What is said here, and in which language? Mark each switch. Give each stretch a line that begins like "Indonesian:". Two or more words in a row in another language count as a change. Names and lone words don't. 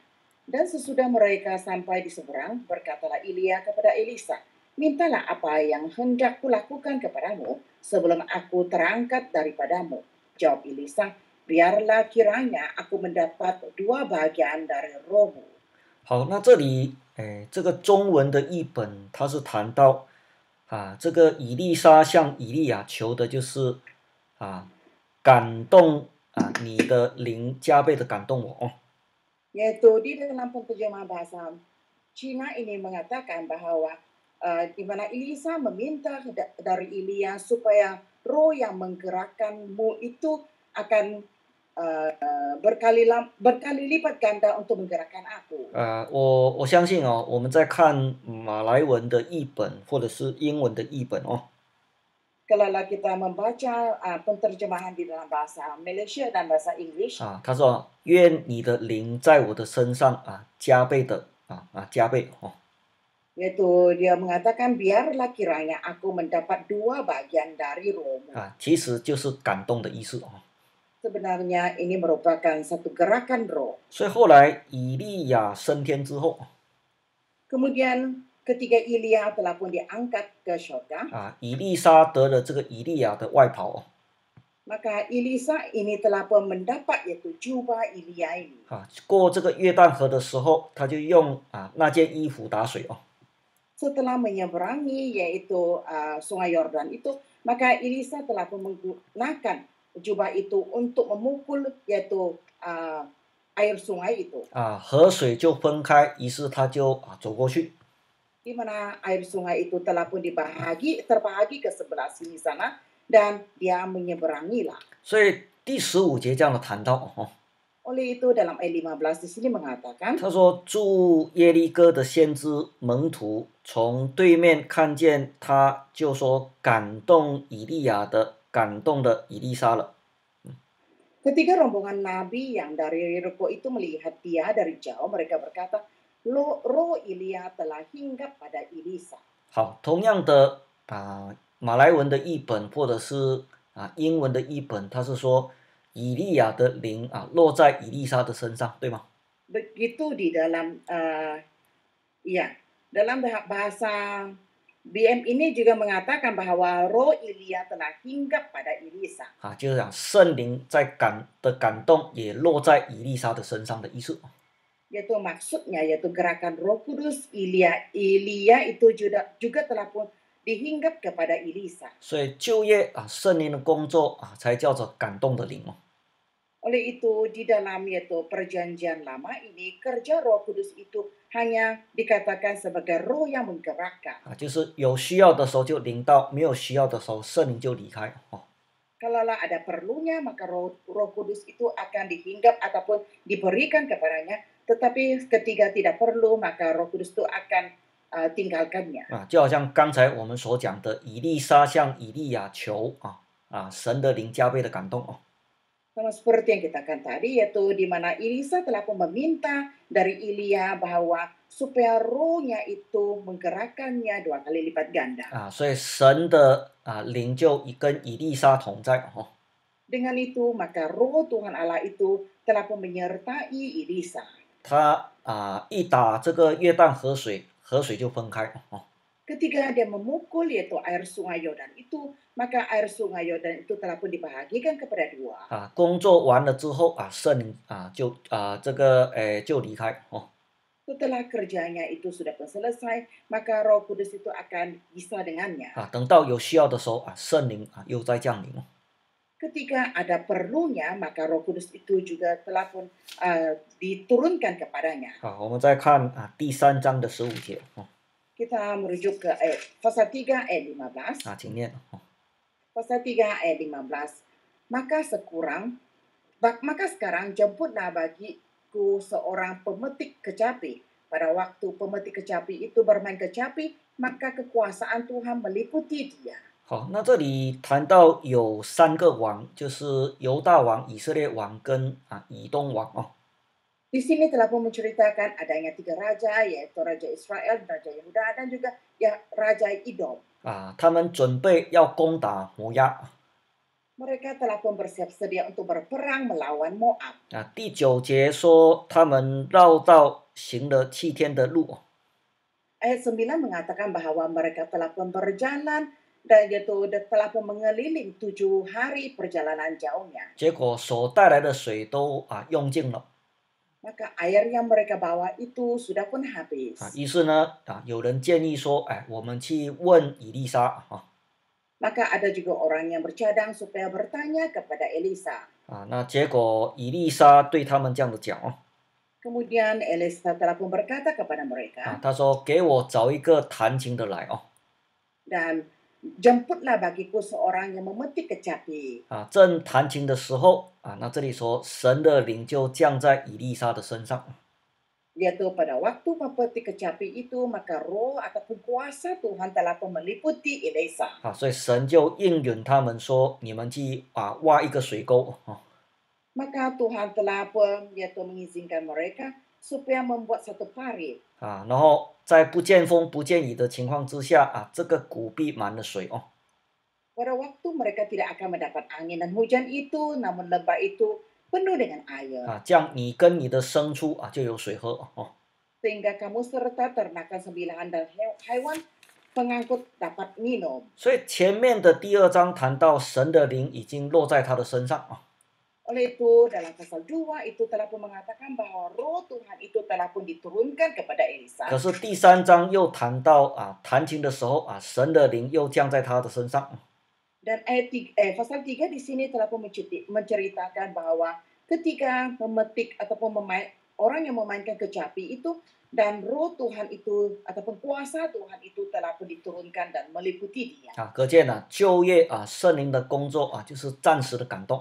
Indonesian: Dan sesudah mereka sampai di seberang, berkatalah Elia kepada Elisa, mintalah apa yang hendak kulakukan kepadamu sebelum aku terangkat daripadamu. Jawab Elisa, biarlah kiranya aku mendapat 2 bagian dari rohmu.
Chinese: 好，那这里这个中文的译本它是谈到这个以利沙向以利亚求的就是感动你的灵加倍的感动我
Malay: Yaitu di dalam penterjemahan bahasa Cina ini mengatakan bahwa di mana Elisa meminta dari Elia supaya roh yang menggerakkanmu itu akan berkali lipat ganda untuk menggerakkan aku.
Chinese: 我相信我们在看马来文的译本或者是英文的译本
Malay: Kalau kita membaca penterjemahan di dalam bahasa Malaysia dan bahasa English
Chinese: 他说愿你的灵在我的身上加倍的加倍
Malay: yaitu dia mengatakan biarlah kiranya aku mendapat 2 bagian dari rohmu.
Chinese: 其实就是感动的意思
Malay: Sebenarnya ini merupakan satu gerakan roh.
Chinese: 所以后来以利亚升天之后
Malay: Kemudian ketika Elia telah pun diangkat ke surga
Chinese: 以利沙得了这个以利亚的外袍
Malay: maka Elisa ini telah pun mendapat yaitu jubah Elia ini.
Chinese: 过这个约旦河的时候他就用那件衣服打水
Malay: Setelah menyeberangi yaitu sungai Yordan itu maka Elisa telah pun menggunakan jubah itu untuk memukul yaitu air sungai itu.
Chinese: 河水就分开于是他就走过去
Malay: Di mana air sungai itu telah pun terbahagi ke sebelah sini sana dan dia menyeberangilah.
Chinese: 所以第15节这样的谈到
Malay: Oleh itu dalam ayat 15 di sini mengatakan
Chinese: 他说住耶利哥的先知门徒从对面看见他就说感动以利亚的感动的以利沙了
Malay: Ketika rombongan nabi yang dari Yeriko itu melihat dia dari jauh mereka berkata roh Elia telah hinggap pada Elisa.
Chinese: 好，同样的马来文的译本或者是英文的译本，它是说以利亚的灵落在以利沙的身上，对吗？
Malay: Begitu di dalam dalam bahasa BM ini juga mengatakan bahwa roh Elia telah hinggap pada Elisa.
Chinese: 就是讲圣灵的感动也落在以利沙的身上的意思。
Malay: Yaitu maksudnya yaitu gerakan Roh Kudus Elia itu juga telah pun dihinggap kepada Elisa.
Chinese: 所以旧约圣灵的工作才叫做感动的灵。
Malay: Oleh itu, di dalam yaitu perjanjian lama ini, kerja Roh Kudus itu hanya dikatakan sebagai roh yang menggerakkan.
Chinese: 就是有需要的时候就临到，没有需要的时候圣灵就离开哦。
Malay: Kalaulah ada perlunya, maka Roh Kudus itu akan dihinggap ataupun diberikan kepadanya. Tetapi ketika tidak perlu, maka Roh Kudus itu akan tinggalkannya.
Chinese: 就好像刚才我们所讲的，以利沙向以利亚求神的灵加倍的感动哦。
Malay: Sama seperti yang kita katakan tadi, yaitu di mana Elisa telah pun meminta dari Ilia bahwa supaya rohnya itu menggerakkannya 2 kali lipat ganda.
Chinese: 所以神的灵就跟以利沙同在哦。
Malay: Dengan itu, maka roh Tuhan Allah itu telah pun menyertai Elisa.
Chinese: 他一打这个约旦河水，河水就分开哦。
Malay: Ketika dia memukul yaitu air sungai Yordan itu, maka air sungai Yordan itu telah pun dibahagikan kepada 2.
Chinese: 工作完了之后圣灵就就离开哦。
Malay: Setelah kerjanya itu sudah pun selesai, maka Roh Kudus itu akan bisa dengannya.
Chinese: 等到有需要的时候圣灵又再降临哦。
Malay: Ketika ada perlunya, maka Roh Kudus itu juga telah pun diturunkan kepadanya.
Chinese: 我们再看第3章的15节哦。
Malay: Kita merujuk ke pasal 3 ayat 15.
Chinese: 请念哦。
Malay: Pasal 3 ayat 15.
Indonesian: Maka sekarang jemputlah bagiku seorang pemetik kecapi. Pada waktu pemetik kecapi itu bermain kecapi, maka kekuasaan Tuhan meliputi dia.
Chinese: 好，那这里谈到有3个王，就是犹大王、以色列王跟以东王哦。
Malay: Di sini telah pun menceritakan adanya 3 raja, yaitu Raja Israel, Raja Yehuda, dan juga Raja Edom.
Chinese: 他们准备要攻打摩押。
Malay: Mereka telah pun bersiap sedia untuk berperang melawan Moab.
Chinese: 第9节说他们绕道行了7天的路。
Malay: Ayat 9 mengatakan bahwa mereka telah pun berjalan dan telah pun mengeliling 7 hari perjalanan jauhnya.
Chinese: 结果所带来的水都用尽了。
Malay: Maka air yang mereka bawa itu sudah pun habis.
Chinese: 于是呢有人建议说，我们去问以利沙
Malay: Maka ada juga orang yang bercadang supaya bertanya kepada Elisa.
Chinese: 那结果以利沙对他们这样子讲哦。
Malay: Kemudian Elisa telah pun berkata kepada mereka.
Chinese: 他说给我找一个弹琴的来哦。
Malay: Dan jemputlah bagiku seorang yang memetik kecapi.
Chinese: 正弹琴的时候那这里说神的灵就降在以利沙的身上。
Malay: Yaitu pada waktu memetik kecapi itu, maka roh ataupun kuasa Tuhan telah pun meliputi Elisa.
Chinese: 所以神就应允他们说，你们去挖一个水沟。
Malay: Maka Tuhan telah pun yaitu mengizinkan mereka supaya membuat satu parit.
Chinese: 然后在不见风不见雨的情况之下这个谷必满了水哦。
Malay: Pada waktu mereka tidak akan mendapat angin dan hujan itu, namun lembah itu penuh dengan air.
Chinese: 这样你跟你的牲畜就有水喝哦。
Malay: Sehingga kamu serta ternakan sembilahan dan hewan pengangkut dapat minum.
Chinese: 所以前面的第2章谈到神的灵已经落在他的身上。
Malay: Oleh itu, dalam pasal 2 itu telah pun mengatakan bahwa roh Tuhan itu telah pun diturunkan kepada Elisa.
Chinese: 可是第3章又谈到弹琴的时候神的灵又降在他的身上。
Malay: Dan pasal 3 di sini telah pun menceritakan bahwa ketika memetik ataupun orang yang memainkan kecapi itu, dan roh Tuhan itu ataupun kuasa Tuhan itu telah pun diturunkan dan meliputi dia.
Chinese: 可见就业圣灵的工作就是暂时的感动。